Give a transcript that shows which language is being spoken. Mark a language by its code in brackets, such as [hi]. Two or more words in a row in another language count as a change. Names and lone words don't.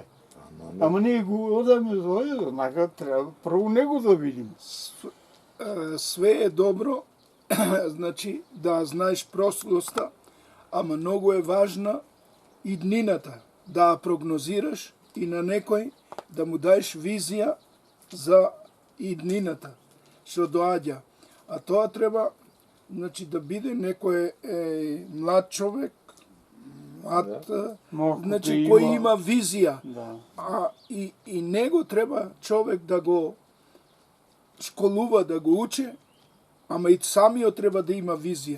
[mk] Ама ние го одаме за веднага, [bg] трябва първо него да видим. [mk] Све е добро, значи да знаеш прошлостта, ама много е важна и днината, да прогнозираш и на некой да му даеш визия за и днината, што доаѓа. А тоа треба, значи, да биде некој млад човек, значи, кој има визија. Да. И него треба човек да го школува, да го учи, ама и самиот треба да има визија.